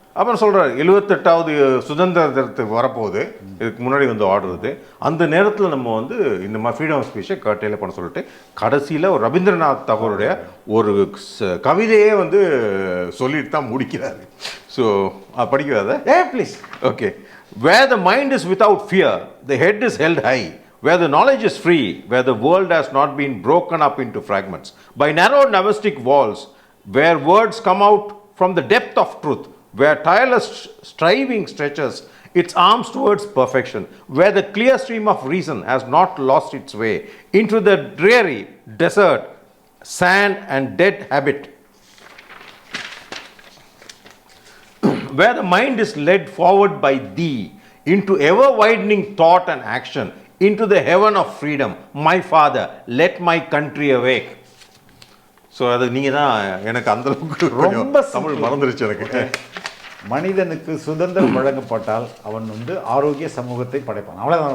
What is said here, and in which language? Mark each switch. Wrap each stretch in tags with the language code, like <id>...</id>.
<ta>அப்புறம் சொல்கிறார் 78வது சுதந்திர தினத்துக்கு வரப்போகுது, இதுக்கு முன்னாடி வந்து ஆர்டர் இது, அந்த நேரத்தில் நம்ம வந்து இந்த மாதிரி ஃப்ரீடம் ஆஃப் ஸ்பீச்சை கட்டையில் பண்ண சொல்லிட்டு கடைசியில் ஒரு ரவீந்திரநாத் தாகூருடைய ஒரு கவிதையே வந்து சொல்லிட்டு தான் முடிக்கிறாரு. ஸோ படிக்காத</ta> <en>Please. Okay. Where the mind is without fear, the head is held high. Where the knowledge is free, where the world has not been broken up into fragments by narrow domestic walls, where words come out from the depth of truth, where tireless striving stretches its arms towards perfection, where the clear stream of reason has not lost its way into the dreary desert, sand and dead habit, where the mind is led forward by thee into ever widening thought and action, into the heaven of freedom, my father, let my country awake.</en> <ta>So அது நீங்கள் தான் எனக்கு அந்தளவுக்கு ரொம்ப தமிழ் மறந்துருச்சு எனக்கு. மனிதனுக்கு சுதந்திரம் வழங்கப்பட்டால் அவன் வந்து ஆரோக்கிய சமூகத்தை படைப்பான், அவ்வளோதான்.</ta>